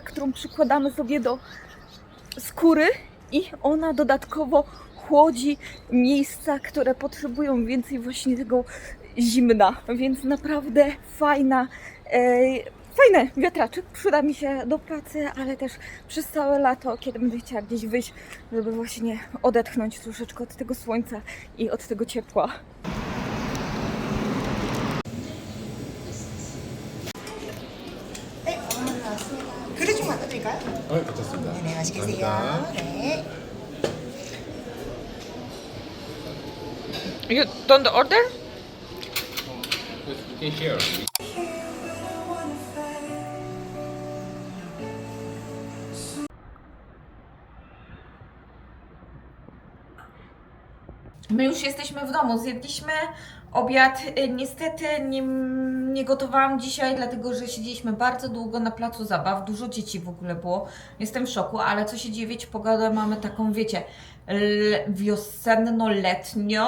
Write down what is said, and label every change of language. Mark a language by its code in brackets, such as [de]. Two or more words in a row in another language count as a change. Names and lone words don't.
[pl] którą przykładamy sobie do skóry i ona dodatkowo chłodzi miejsca, które potrzebują więcej właśnie tego zimna, więc naprawdę fajny wiatraczek, przyda mi się do pracy, ale też przez całe lato, kiedy będę chciała gdzieś wyjść, żeby właśnie odetchnąć troszeczkę od tego słońca i od tego ciepła. [ko] 그릇 좀 갖다 드릴까요? 괜찮습니다. 네, 맛있게 드세요. 감사합니다. 네. [en] You don't order? can share. [pl] My już jesteśmy w domu, zjedliśmy obiad. Niestety nie gotowałam dzisiaj, dlatego że siedzieliśmy bardzo długo na placu zabaw. Dużo dzieci w ogóle było. Jestem w szoku, ale co się dzieje, wiecie, pogodę mamy taką, wiecie, wiosenno-letnią.